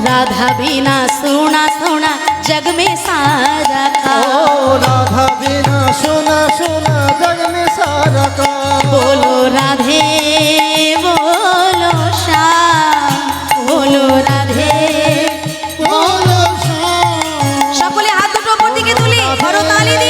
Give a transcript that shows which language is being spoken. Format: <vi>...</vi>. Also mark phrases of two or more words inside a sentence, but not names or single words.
<hi>राधा बिना सुना सुना जग में सारा का, राधा बिना सुना सुना जग में सारा का। बोलो राधे बोलो श्याम, बोलो राधे बोलो श्याम,</hi> <bn>সকলে হাত দুটো উপর দিকে তুলি করতালি দি।</bn>